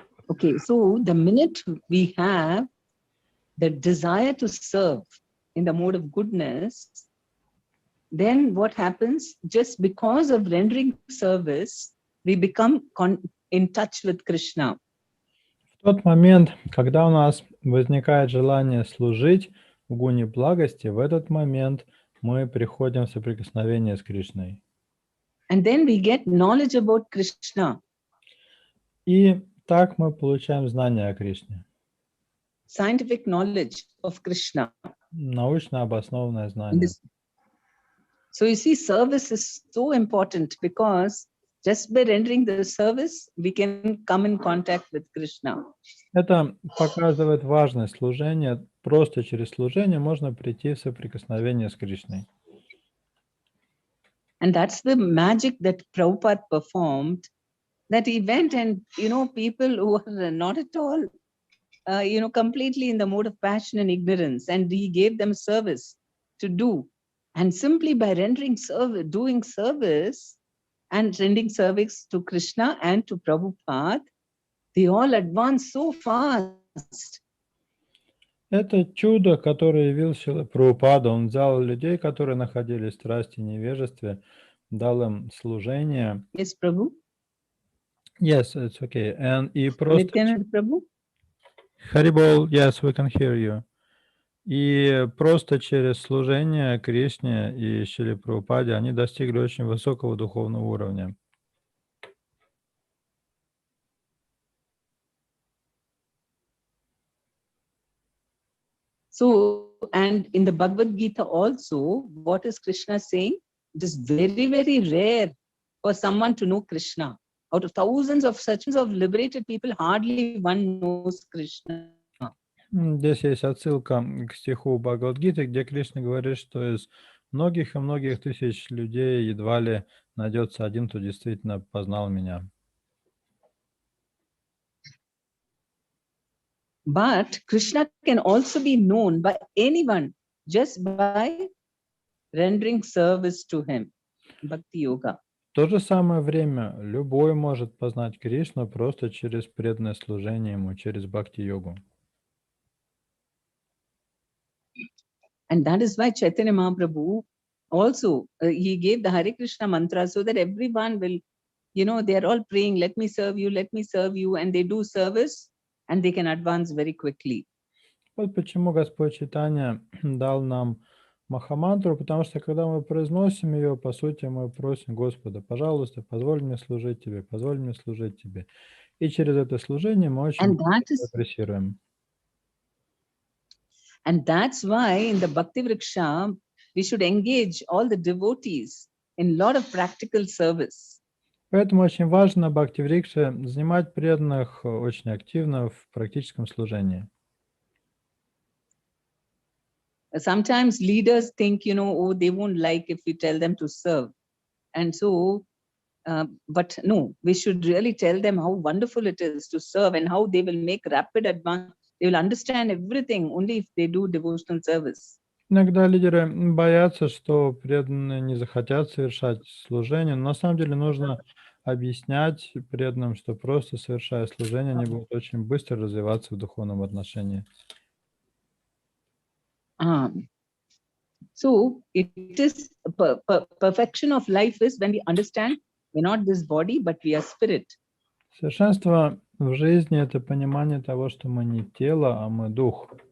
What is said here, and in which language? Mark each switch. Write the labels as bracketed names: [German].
[English] Okay, so the minute we have the desire to serve in the mode of goodness, then what happens? Just because of rendering service, we become in touch with Krishna. [Russian] В тот момент, когда у нас возникает желание служить в гуне благости, в этот момент мы приходим в соприкосновение с Кришной. [English] And then we get knowledge about Krishna. [Russian] И так мы получаем знания о Кришне. [English] Scientific knowledge of Krishna. [Russian] Научно обоснованное знание. [English] So you see, service is so important because just by rendering the service, we can come in contact with Krishna. [Russian] Это показывает важность служения. Просто через служение можно прийти в соприкосновение с Кришной. [English] And that's the magic that Prabhupada performed, that he went and, people who were not at all, completely in the mode of passion and ignorance, and he gave them service to do. And simply by rendering service, doing service and rendering service to Krishna and to Prabhupada, they all advanced so fast. [Russian] Это чудо, которое явил Шрила Прабхупада. Он взял людей, которые находились в страсти и невежестве, дал им служение. [English] Yes, Prabhu? Yes, it's okay. [Russian] И просто... [English] Nityanand Prabhu? Haribol, yes, we can hear you. [Russian] И просто через служение Кришне и Шриле Прабхупаде они достигли очень высокого духовного уровня. [English] So, and in the Bhagavad Gita also, what is Krishna saying? It is very, very rare for someone to know Krishna. Out of thousands of liberated people, hardly one knows Krishna. [Russian] Здесь есть отсылка к стиху Бхагавад-гиты, где Кришна говорит, что из многих и многих тысяч людей едва ли найдется один, кто действительно познал меня. [English] But Krishna can also be known by anyone just by rendering service to him. Bhakti Yoga. [Russian] В то же самое время любой может познать Кришну просто через преданное служение ему, через бхакти-йогу. [English] And that is why Chaitanya Mahaprabhu also, he gave the Hare Krishna mantra so that everyone will, they are all praying, let me serve you, and they do service. and they can advance very quickly. [Russian] Вот почему Господь Чайтанья дал нам Махамантру, потому что когда мы произносим ее, по сути, мы просим Господа, пожалуйста, позволь мне служить Тебе, позволь мне служить Тебе. И через это служение мы очень [English] And that [Russian] быстро [English] is, [Russian] прогрессируем. [English] and that's why in the Bhakti Vriksha, we should engage all the devotees in a lot of practical service. [Russian] Поэтому очень важно в Бхакти-врикше занимать преданных очень активно в практическом служении. [English] Sometimes leaders think, oh, they won't like if we tell them to serve. And so, but no, we should really tell them how wonderful it is to serve and how they will make rapid advance. They will understand everything only if they do devotional service. [Russian] Иногда лидеры боятся, что преданные не захотят совершать служение, но на самом деле нужно объяснять преданным, что просто совершая служение, они будут очень быстро развиваться в духовном отношении. [English] So it is perfection of life is when we understand we're not this body, but we are spirit. [Russian] Совершенство в жизни — это понимание того, что мы не тело, а мы дух.